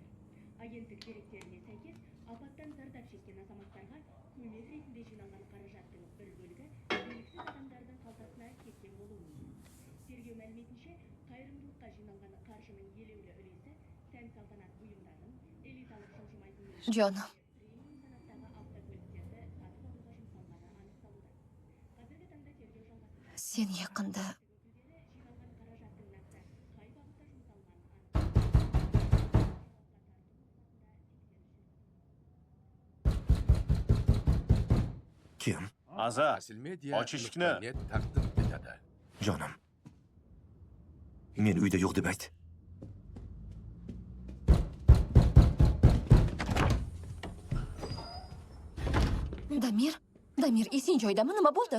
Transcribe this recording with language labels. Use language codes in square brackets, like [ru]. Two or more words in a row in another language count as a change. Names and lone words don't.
[kk] Агенттік деректеріне сәйкес, апаттан зардап шеккен азаматтарға көмек ретінде жиналған қаражаттың бір бөлігі белгісіз адамдардың қалтасына кеткен болуы мүмкін. Тергеу мәліметінше, қайырымдылыққа жиналған қаржының елеулі үлесі сән-салтанат бұйымдарын, элиталық жылжымайтын [uz] Jonim. [kk] премиум санаттағы автокөліктерді сатып алуға жұмсалғаны анықталуда. Қазіргі таңда тергеу жалғасуда. [uz] Sen yaqinda [kk] Өкілдері жиналған қаражаттың нақты қай бағытта жұмсалғанын анықтап, [uz] Kim? Aza, Asilmedia och eshikni. net taqdim etadi. Jonim. Men uyda yo'q deb ayt. Damir, esing joydami? Nima bo'ldi?